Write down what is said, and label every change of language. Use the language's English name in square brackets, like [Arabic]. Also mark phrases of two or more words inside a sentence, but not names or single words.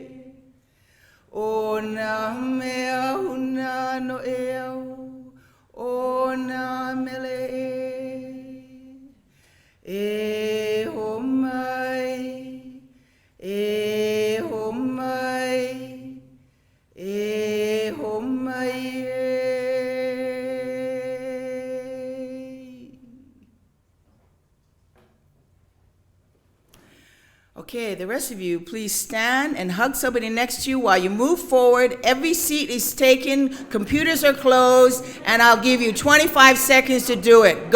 [Hawaiian] O na mea huna no e au. O na mele e. E ho mai. E ho mai. E ho mai e. [English] Okay, the rest of you, please stand and hug somebody next to you while you move forward. Every seat is taken, computers are closed, and I'll give you 25 seconds to do it.